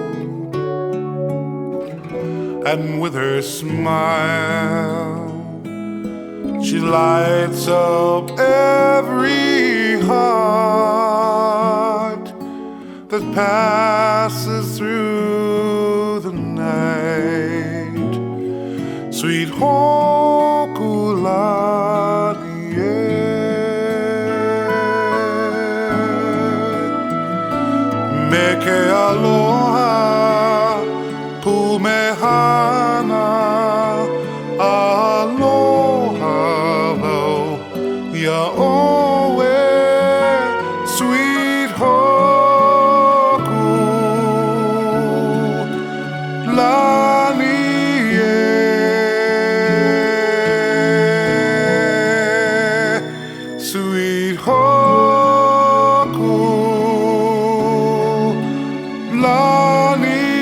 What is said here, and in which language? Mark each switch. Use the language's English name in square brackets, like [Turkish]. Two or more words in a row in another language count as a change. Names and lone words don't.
[English] And with her smile she lights up every heart that passes through the night. [Hawaiian] Sweet Hōkū Lani, me ke aloha pumehana, aloha wau ia oe. [English] Sweet Hōkū Lani, sweet Hōkū Lani.